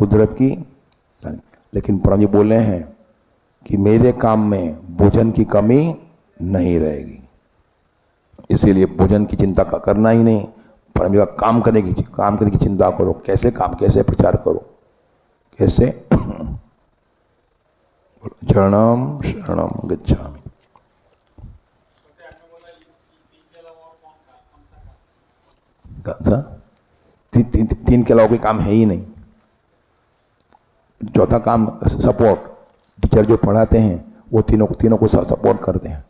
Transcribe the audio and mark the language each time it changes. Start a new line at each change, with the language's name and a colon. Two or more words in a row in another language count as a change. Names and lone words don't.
Hindi: क्या? कुदरत की प्लानिंग। लेकिन परम जी बोल रहे हैं कि मेरे काम में भोजन की कमी नहीं रहेगी। इसीलिए भोजन की चिंता करना ही नहीं, परम जी का काम करने की चिंता करो। कैसे काम, कैसे प्रचार करो, कैसे
Pali: शरणम शरणम गच्छामि।
Hindi: कौन सा? तीन के अलावा कोई काम है ही नहीं। चौथा काम सपोर्ट। टीचर जो पढ़ाते हैं वो तीनों को सपोर्ट करते हैं।